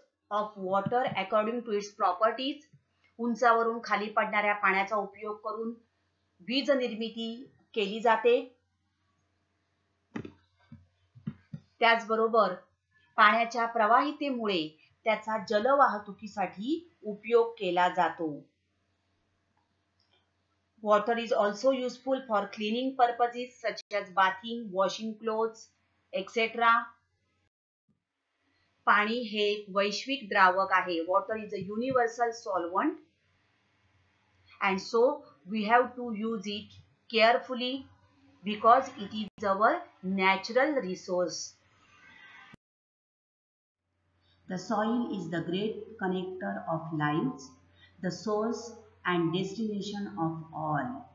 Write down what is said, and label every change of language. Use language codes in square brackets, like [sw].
[en] Of water according to its properties. [mr] उंचावरून खाली पडणाऱ्या पाण्याचा उपयोग करून वीज निर्मिती केली जाते. त्याचबरोबर पाण्याच्या प्रवाहितेमुळे त्याचा जलवाहतुकीसाठी उपयोग केला जातो. [en] Water is also useful for cleaning purposes such as bathing, washing clothes, etc. [mr] पाणी हे एक वैश्विक द्रावक आहे. [en] Water is a universal solvent and so we have to use it carefully because it is our natural resource. The soil is the great connector of lives, the source and destination of all.